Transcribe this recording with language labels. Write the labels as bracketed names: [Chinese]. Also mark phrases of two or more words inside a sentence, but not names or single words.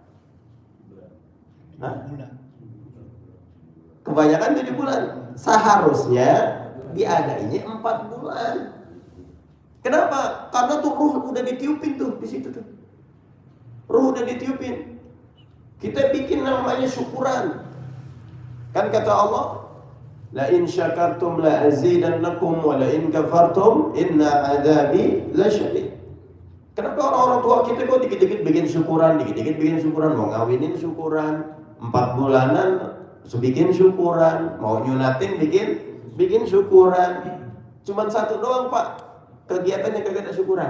[Indonesian] Hah? Kebanyakan 7 bulan. Seharusnya diadainnya 4 bulan. Kenapa? Karena tuh ruh udah ditiupin tuh di situ tuh. Ruh udah ditiupin. Kita bikin namanya syukuran. Kan kata Allah, [Arabic] لئن شكرتم لأزيدنكم ولئن كفرتم إن عذابي لشديد. Kenapa orang-orang tua kita kok dikit-dikit bikin syukuran, dikit-dikit bikin syukuran, mau ngawinin syukuran, 4 bulanan bikin syukuran, mau nyunatin bikin syukuran. Cuman satu doang Pak kegiatannya kagak ada syukuran.